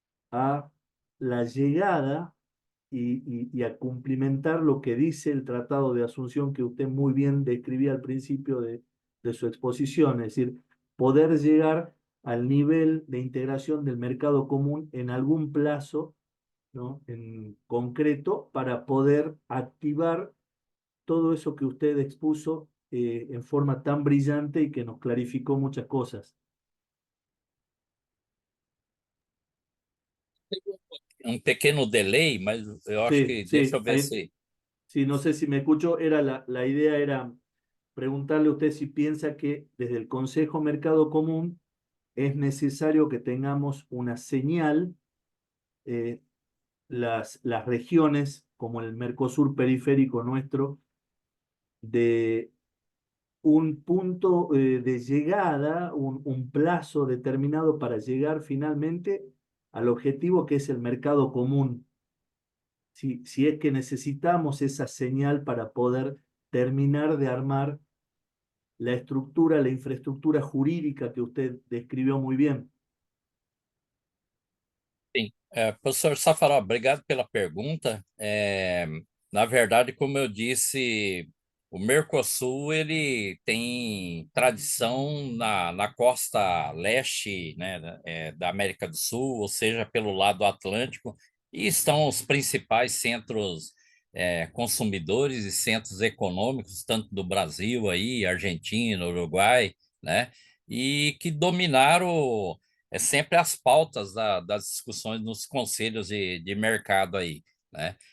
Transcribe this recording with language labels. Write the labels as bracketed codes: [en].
[es] a la llegada y a cumplimentar lo que dice el Tratado de Asunción que usted muy bien describía al principio de su exposición, es decir, poder llegar al nivel de integración del mercado común en algún plazo, ¿no? En concreto, para poder activar todo eso que usted expuso en forma tan brillante y que nos clarificó muchas cosas. [pt] Pequeno delay, mas eu acho que deixa eu ver [es] Ahí, se... sí, no sé si me escucho, era la idea era preguntarle a usted si piensa que desde el Consejo Mercado Común es necesario que tengamos una señal, las regiones como el Mercosur periférico nuestro, de un punto de llegada, un plazo determinado para llegar finalmente al objetivo que es el mercado común. Si es que necesitamos esa señal para poder terminar de armar la estructura, la infraestructura jurídica que usted describió muy bien. [pt] Sim, professor Safarov, obrigado pela pergunta. Na verdade, como eu disse, o Mercosul ele tem tradição na costa leste, né, da América do Sul, ou seja, pelo lado Atlântico, e estão os principais centros consumidores e centros econômicos, tanto do Brasil aí, Argentina, Uruguai, né, e que dominaram sempre as pautas das discussões nos conselhos de mercado aí, né?